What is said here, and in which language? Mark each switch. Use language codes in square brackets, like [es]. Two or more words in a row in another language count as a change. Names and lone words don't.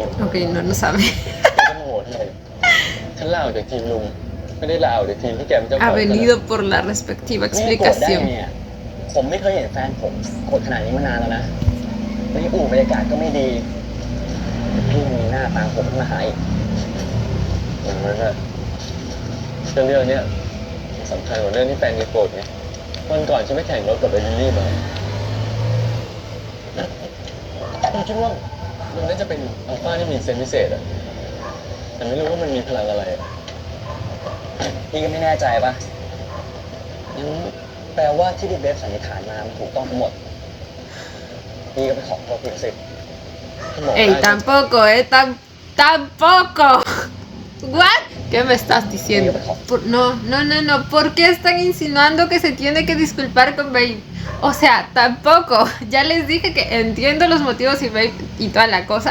[es] Ok, no, no sabe. [th] จะโมโหทำไมฉันลาออกจากทีมลุงไม่ได้ลาออกจากทีมที่แกเป็นเจ้าของ [es] Ha venido por la respectiva [th] นี่โกรธได้ [es] explicación. [th] เนี่ยผมไม่เคยเห็นแฟนผมโกรธขนาดนี้มานานแล้วนะวันนี้บรรยากาศก็ไม่ดีพี่มีหน้าตามผมขึ้นมาหาอีกอย่างนั้นอะเรื่องเนี้ยสำคัญกว่าเรื่องที่แฟนแกโกรธไงวันก่อนฉันไปแข่งรถกับไอ้ลิลลี่มา ผมคิดว่ามันน่าจะเป็นอัลฟาที่มีเซนส์พิเศษอะแต่ไม่รู้ว่ามันมีพลังอะไรอะพี่ก็ไม่แน่ใจป่ะงั้นแปลว่าที่พี่เบฟสันนิษฐานมามันถูกต้องทั้งหมดพี่ก็ไปขอโทษพี่สิ [es] Ey, tampoco, tampoco. What? ¿Qué me estás diciendo? No. ¿Por qué están insinuando que se tiene que disculpar con Babe? O sea, tampoco. Ya les dije que entiendo los motivos y Babe y toda la cosa.